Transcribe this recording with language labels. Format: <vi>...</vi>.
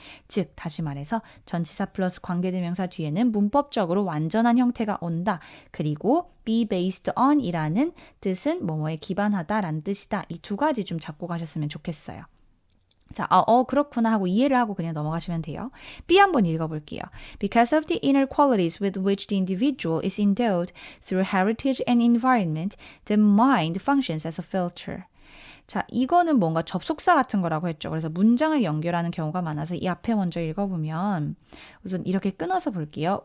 <ko>즉 다시 말해서 전치사 플러스 관계대명사 뒤에는 문법적으로 완전한 형태가 온다. 그리고</ko> <en>be based on</en> <ko>이라는 뜻은 뭐뭐에 기반하다라는 뜻이다. 이 두 가지 좀 잡고 가셨으면 좋겠어요. 자, 그렇구나 하고 이해를 하고 그냥 넘어가시면 돼요. B 한번 읽어볼게요.</ko> <en>Because of the inner qualities with which the individual is endowed through heritage and environment, the mind functions as a filter.</en> <ko>자, 이거는 뭔가 접속사 같은 거라고 했죠. 그래서 문장을 연결하는 경우가 많아서 이 앞에 먼저 읽어보면 우선 이렇게 끊어서 볼게요.</ko>